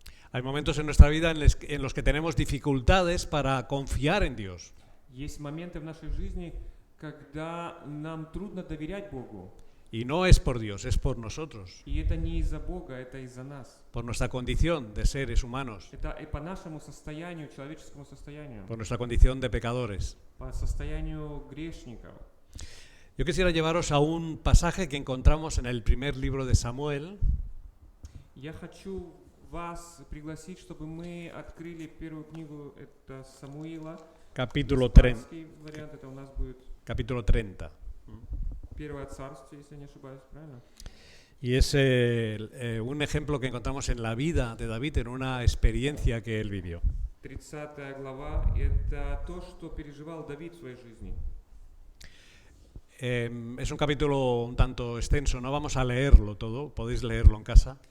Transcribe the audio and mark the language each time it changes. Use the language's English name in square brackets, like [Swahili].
[Spanish] Hay momentos en nuestra vida en los que tenemos dificultades para confiar en Dios. [Russian] Есть моменты в нашей жизни, когда нам трудно доверять Богу. [Spanish] Y no es por Dios, es por nosotros, [Russian] И это не из-за Бога, это из-за нас. [Spanish] por nuestra condición de seres humanos, [Russian] Это и по нашему состоянию, человеческому состоянию, [Spanish] por nuestra condición de pecadores. [Russian] по состоянию грешников. [Spanish] Yo quisiera llevaros a un pasaje que encontramos en el primer libro de Samuel, [Russian] Я хочу вас пригласить, чтобы мы открыли первую книгу, это Самуила. [Spanish] capítulo 30. [Russian] Испанский вариант, это у нас будет [Spanish] Capítulo 30. [Russian] Первое царствие, если я не ошибаюсь, правильно? [Spanish] Y es un ejemplo que encontramos en la vida de David, en una experiencia que él vivió. [Russian] 30 глава – это то, что переживал Давид в своей жизни. [Spanish] Es un capítulo un tanto extenso, no vamos a leerlo todo, podéis leerlo en casa.